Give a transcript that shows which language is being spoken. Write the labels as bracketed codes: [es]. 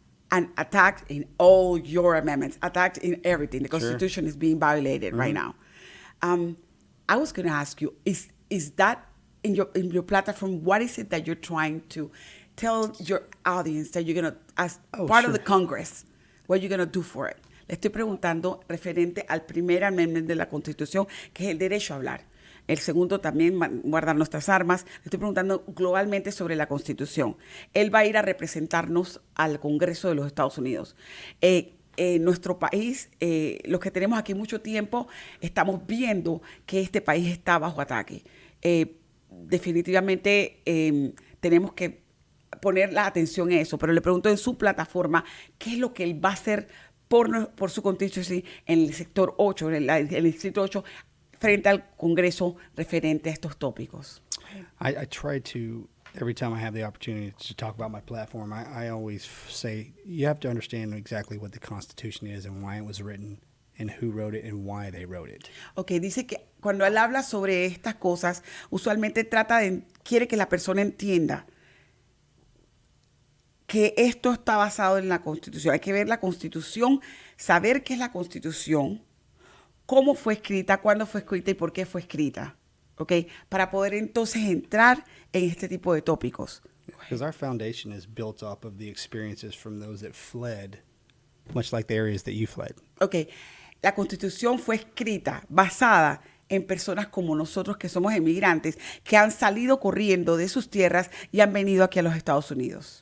[en] And attacked in all your amendments, attacked in everything. The Constitution is being violated right now. I was going to ask you, is that in your platform, what is it that you're trying to tell your audience that you're going to, as part of the Congress, what you're going to do for it? [es] Le estoy preguntando referente al primer amendment de la Constitución, que es el derecho a hablar. El segundo también, guardar nuestras armas. Le estoy preguntando globalmente sobre la Constitución. Él va a ir a representarnos al Congreso de los Estados Unidos. Nuestro país, los que tenemos aquí mucho tiempo, estamos viendo que este país está bajo ataque. Definitivamente tenemos que poner la atención en eso, pero le pregunto en su plataforma, ¿qué es lo que él va a hacer por su constitución en el sector 8, en el distrito 8, frente al Congreso referente a estos tópicos? [en] I try to, every time I have the opportunity to talk about my platform, I always say, you have to understand exactly what the Constitution is and why it was written and who wrote it and why they wrote it. [es] Okay, dice que cuando él habla sobre estas cosas, usualmente quiere que la persona entienda que esto está basado en la Constitución. Hay que ver la Constitución, saber qué es la Constitución, cómo fue escrita, cuándo fue escrita y por qué fue escrita, ¿ok? Para poder entonces entrar en este tipo de tópicos. [en] Because our foundation is built up of the experiences from those that fled, much like the areas that you fled. [es] Ok, la Constitución fue escrita, basada en personas como nosotros que somos emigrantes, que han salido corriendo de sus tierras y han venido aquí a los Estados Unidos.